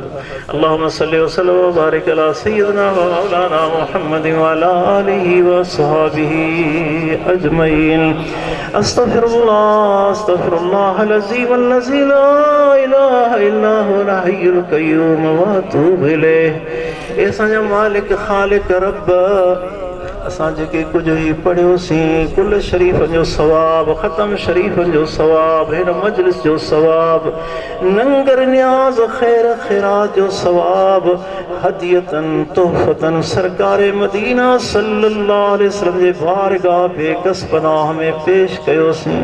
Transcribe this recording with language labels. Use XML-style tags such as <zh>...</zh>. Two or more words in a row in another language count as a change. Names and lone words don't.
<ar>اللهم صل و سلم و بارك على سيدنا و مولانا محمد و على آله و أصحابه أجمعين. أستغفر الله، أستغفر الله العظيم الذي لا إله إلا هو الحي القيوم و أتوب إليه.</ar> <sd>ए असांजा मालिक ख़ालिक रब, असां जेके कुझु ही पढ़ियोसीं, कुल शरीफ़नि जो सवाब, ख़तम शरीफ़नि जो सवाब, हिन मजलिस जो सवाब, नंगर न्याज़ ख़ैर ख़ैरात जो सवाब,</sd> <ar>هديةً تحفةً</ar> <sd>सरकार मदीना</sd> <ar>صلى الله عليه وسلم</ar> <sd>जे बारगाह बेकस पनाह में पेश कयोसीं।</sd>